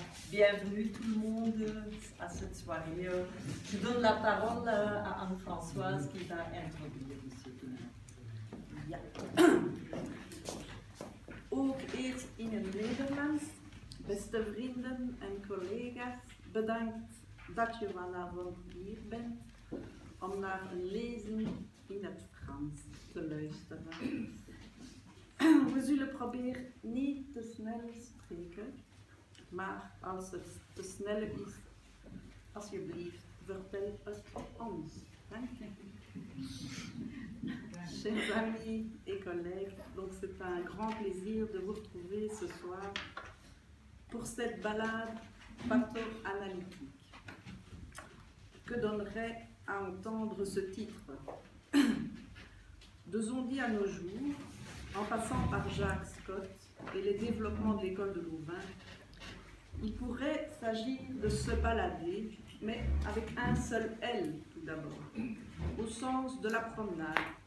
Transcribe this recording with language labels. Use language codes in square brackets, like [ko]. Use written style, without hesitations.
[fr] Bienvenue tout le monde à cette soirée. Je donne la parole à Anne-Françoise qui va introduire monsieur Kinable. [nl] Ja. Ook eerst in het Nederlands. Beste vrienden en collega's, bedankt dat je vanavond hier bent om naar een lezing in het Frans te luisteren. We zullen proberen niet te snel spreken, maar als het te snel is, alsjeblieft, vertel het ons. Dank je. [fr] Chers amis et collègues, donc c'est un grand plaisir de vous retrouver ce soir pour cette balade patho-analytique. Que donnerait à entendre ce titre? De Zondi à nos jours, en passant par Jacques Scott et les développements de l'école de Louvain, il pourrait s'agir de se balader, mais avec un seul L tout d'abord, au sens de la promenade,